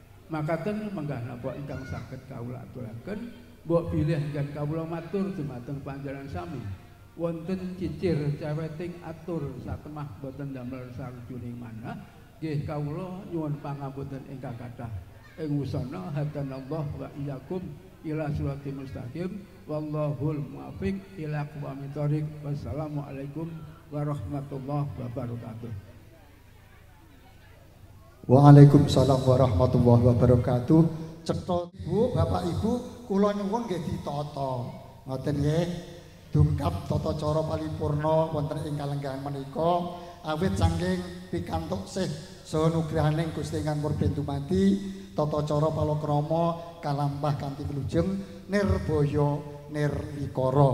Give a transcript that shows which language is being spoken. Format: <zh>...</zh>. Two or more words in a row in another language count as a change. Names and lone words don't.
<jv>Makaten menggah napa ingkang saged kawula aturaken mbok bilih ingkang kawula matur dumateng panjenengan sami wonten cicir caweting atur satemah boten damel sarujuning manah nggih kawula nyuwun pangapunten ingkang kathah ing wusana</jv> <ar>هدانا الله وإياكم إلى الصراط المستقيم والله الموفق إلى أقوم الطريق. والسلام عليكم ورحمة الله وبركاته. وعليكم السلام ورحمة الله وبركاته.</ar> <jv>Cetha Ibu, Bapak Ibu, kula nyuwun nggih ditata. Ngoten nggih. Dungkap tata cara paripurna wonten ing kalenggahan menika awit saking pikantuk sih saha nugrahaning Gusti Ingkang Purben dumadi tata cara palakrama kalampah kanthi wilujeng nirbaya nirwikara.</jv>